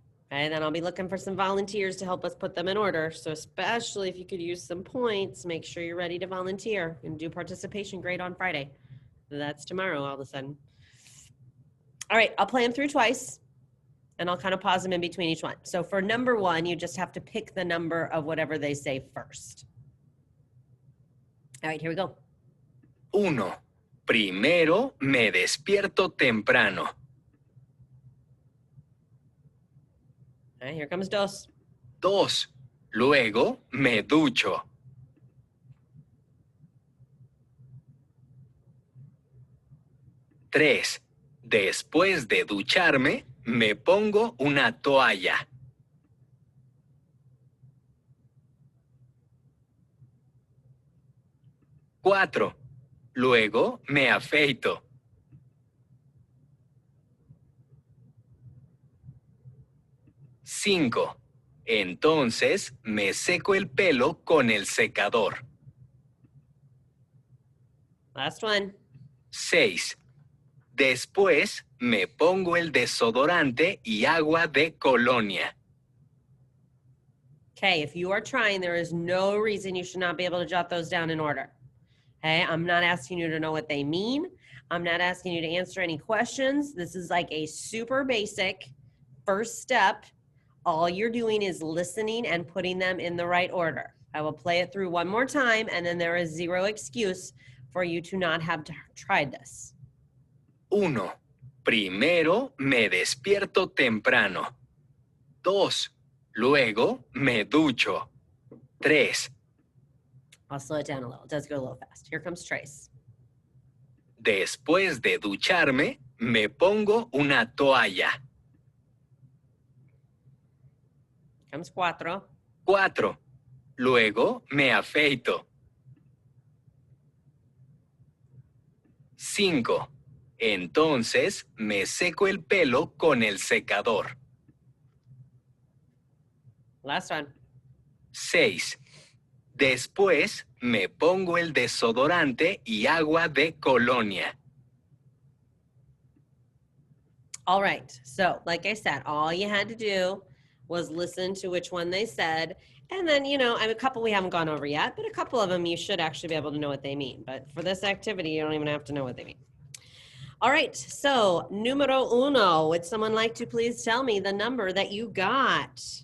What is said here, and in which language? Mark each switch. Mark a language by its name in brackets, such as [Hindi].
[English] And then I'll be looking for some volunteers to help us put them in order. So especially if you could use some points, make sure you're ready to volunteer and do participation grade on Friday. That's tomorrow all of a sudden. All right, I'll play them through twice and I'll kind of pause them in between each one. So for number 1, you just have to pick the number of whatever they say first. All right, here we go. 1. [Spanish] Primero me despierto temprano. [English] All right, here comes 2. [Spanish] 2. Luego me ducho. [English] 3. [Spanish] Después de ducharme, me pongo una toalla. 4. Luego me afeito. 5. Entonces me seco el pelo con el secador. [English] Last one. 6. [Spanish] Después me pongo el desodorante y agua de colonia. [English] Okay, if you are trying, there is no reason you should not be able to jot those down in order. Okay, I'm not asking you to know what they mean. I'm not asking you to answer any questions. This is like a super basic first step, all you're doing is listening and putting them in the right order. I will play it through one more time, and then there is zero excuse for you to not have tried this. 1. [Spanish] Primero me despierto temprano. 2. Luego me ducho. 3. [English] I'll slow it down a little. It does go a little fast. Here comes Trace. [Spanish] Después de ducharme, me pongo una toalla. [English] Comes cuatro. [Spanish] 4. Luego me afeito. 5. Entonces me seco el pelo con el secador. [English] Last one. 6. [Spanish] Después me pongo el desodorante y agua de colonia. [English] All right. So, like I said, all you had to do was listen to which one they said. And then, you know, I mean, a couple we haven't gone over yet, but a couple of them you should actually be able to know what they mean. But for this activity, you don't even have to know what they mean. All right. So, [Spanish] numero uno. [English] Would someone like to please tell me the number that you got?